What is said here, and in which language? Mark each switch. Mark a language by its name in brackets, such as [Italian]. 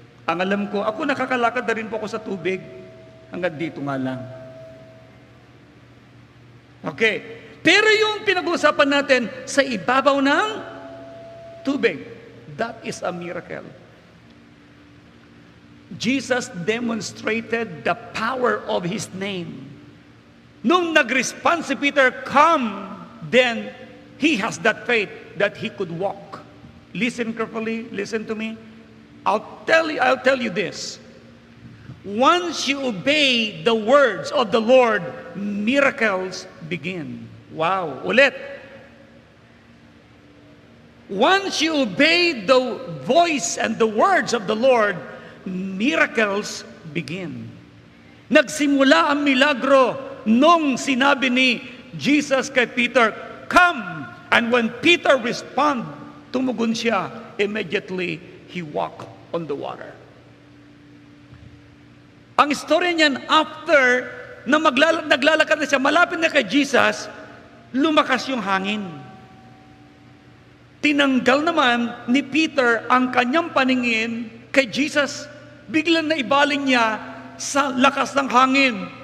[Filipino] Ang alam ko, ako nakakalakad na rin po ako sa tubig. Hanggang dito nga lang. Okay. Pero yung pinag-uusapan natin sa ibabaw ng tubig, [English] that is a miracle. Jesus demonstrated the power of His name. [Filipino] Nung nag-respond si Peter, [English] come, then he has that faith that he could walk. Listen carefully, listen to me. I'll tell you this. Once you obey the words of the Lord, miracles begin. Wow, ulit. Once you obey the voice and the words of the Lord, miracles begin. [Filipino] Nagsimula ang milagro nung sinabi ni Jesus kay Peter, come. [English] And when Peter responded, [Filipino] tumugon siya. [English] Immediately, he walked on the water. [Filipino] Ang istorya niyan, after na naglalakad na siya, malapit na kay Jesus, lumakas yung hangin. Tinanggal naman ni Peter ang kanyang paningin kay Jesus. Biglang naibaling niya sa lakas ng hangin.